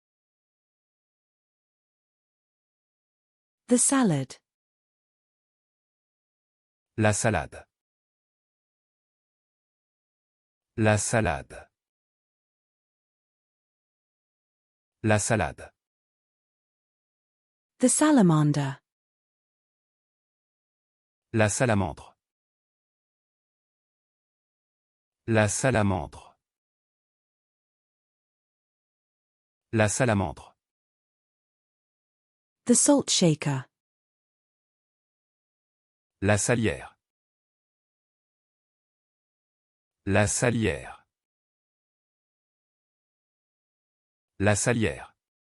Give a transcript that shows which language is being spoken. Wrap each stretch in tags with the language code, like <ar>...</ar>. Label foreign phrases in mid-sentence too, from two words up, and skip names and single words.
<en>The salad.</en> <fr>La salade. La salade. La salade.</fr> <en>The salamander.</en> <fr>La salamandre. La salamandre. La salamandre.</fr> <en>The salt shaker.</en> <fr>La salière. La salière. La salière.</fr>